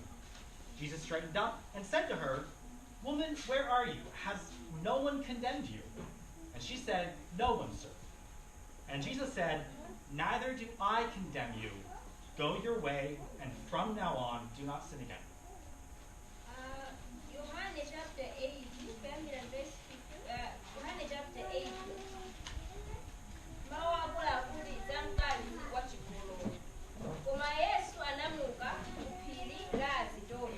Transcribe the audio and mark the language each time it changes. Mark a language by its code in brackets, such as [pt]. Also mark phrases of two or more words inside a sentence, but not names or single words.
[en] Jesus straightened up and said to her, "Woman, where are you? Has no one condemned you?" And she said, "No one, sir." And Jesus said, "Neither do I condemn you. Go your way, and from now on, do not sin again." Yohane chapter 8, verse 50, Yohane chapter 8. [ny] Mawu akuluakulu za mkazi wachigololo. Koma Yesu anamuka ku phiri la Azidoni.